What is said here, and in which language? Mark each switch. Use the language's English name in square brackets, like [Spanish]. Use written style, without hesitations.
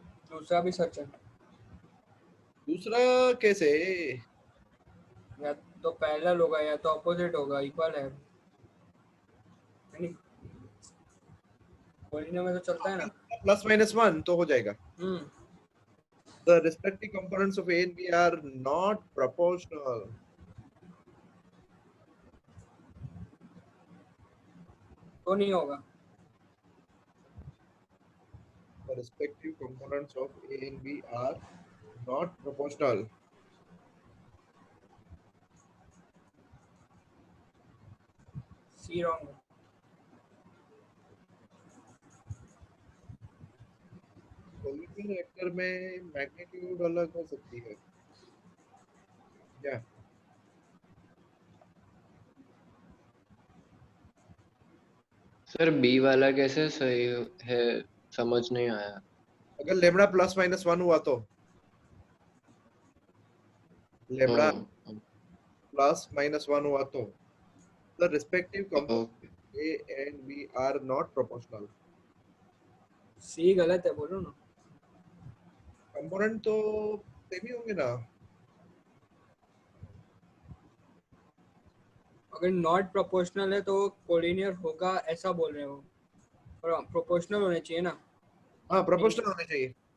[Hindi] दूसरा भी सच है। दूसरा कैसे? या तो पैरेलल होगा या तो ऑपोजिट होगा, इक्वल है। कोलिनियर में तो चलता है ना। प्लस माइनस वन तो हो जाएगा। हम्म, [English] The respective components of A and B are not proportional. [Hindi] तो नहीं होगा। [English] The respective components of A and B are not proportional. [Hindi] C wrong है। कोलिनियर वेक्टर में मैग्नीट्यूड अलग हो सकती है क्या? सर बी वाला कैसे सही है, समझ नहीं आया। अगर लेमड़ा प्लस माइनस वन हुआ तो लेमड़ा ओह, प्लस माइनस वन हुआ तो [English] the respective [Hindi] okay. [English] components A and B are not proportional. [Hindi] सी गलत है, बोलो ना। कंपोनेंट तो सेम ही होंगे ना। अगर नॉट प्रोपोर्शनल है तो कोलिनियर होगा, ऐसा बोल रहे हो। और प्रोपोर्शनल होने चाहिए ना। हाँ प्रोपोर्शनल होने चाहिए।